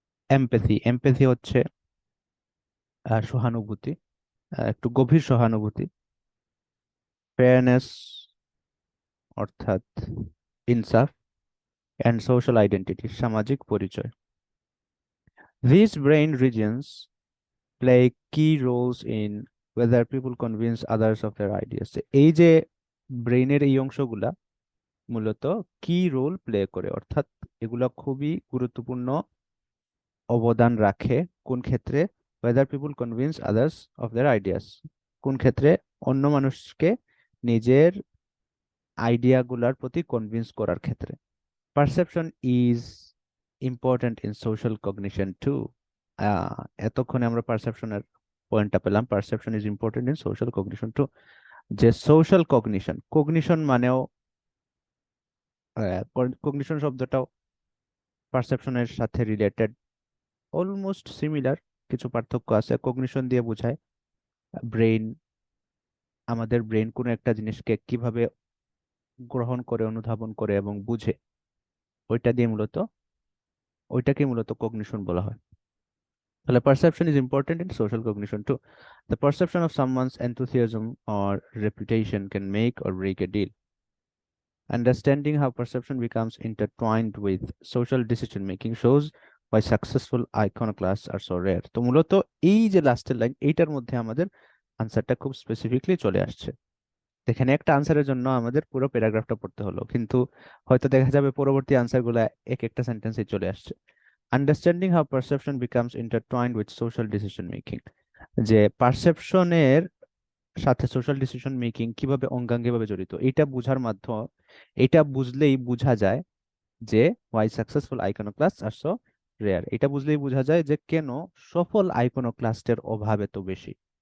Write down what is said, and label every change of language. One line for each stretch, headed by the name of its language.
Bangla: Empathy, empathy হচ্ছে সহানুভূতি, একটু গভীর সহানুভূতি। ফেয়ারনেস অর্থাৎ ইনসাফ, অ্যান্ড সোশ্যাল আইডেন্টিটি সামাজিক পরিচয়।
English: These brain regions play key roles in whether people convince others of their ideas.
Bangla: এই যে ব্রেইনের এই অংশগুলা মূলত কি রোল প্লে করে, অর্থাৎ এগুলা খুবই গুরুত্বপূর্ণ অবদান রাখে কোন ক্ষেত্রে?
English: whether people convince others of their ideas,
Bangla: কোন ক্ষেত্রে? অন্য মানুষকে নিজের আইডিয়াগুলার প্রতি কনভিন্স করার ক্ষেত্রে।
English: Perception is important in social cognition too.
Bangla: এতক্ষণে আমরা পারসেপশনের পয়েন্টটা পেলাম,
English: Perception is important in social cognition too.
Bangla: যে সোশ্যাল কগনিশন, কগনিশন মানেও কগনিশন শব্দটাও পারসেপশনের সাথে রিলেটেড, অলমোস্ট সিমিলার, কিছু পার্থক্য আছে। কগনিশন দিয়ে বোঝায় ব্রেইন, আমাদের ব্রেইন কোনো একটা জিনিসকে কিভাবে গ্রহণ করে, অনুধাবন করে এবং বুঝে, ওইটা দিয়ে মূলত, ওইটাকে মূলত কগনিশন বলা হয়।
English: তাহলে perception is important in social cognition too. The perception of someone's enthusiasm or reputation can make or break a deal. Understanding how perception becomes intertwined with social decision making shows why successful iconoclasts are so rare.
Bangla: তো মূলত এই যে লাস্টের line, এইটার মধ্যে আমাদের আনসারটা খুব স্পেসিফিকলি চলে আসছে। এখানে একটা আনসারের জন্য আমাদের পুরো প্যারাগ্রাফটা পড়তে হলো, কিন্তু হয়তো দেখা যাবে পরবর্তী আনসারগুলা এক একটা সেন্টেন্সে চলে আসছে।
English: understanding how perception becomes intertwined with social decision making,
Bangla: যে পারসেপশনের সাথে সোশ্যাল ডিসিশন মেকিং কিভাবে অঙ্গাঙ্গিভাবে জড়িত, এটা বুঝার মাধ্যম, এটা বুঝলেই বোঝা যায় যে
English: why successful iconoclast are so rare,
Bangla: এটা বুঝলেই বোঝা যায় যে কেন সফল আইকনোক্লাস্টের অভাব এত বেশি।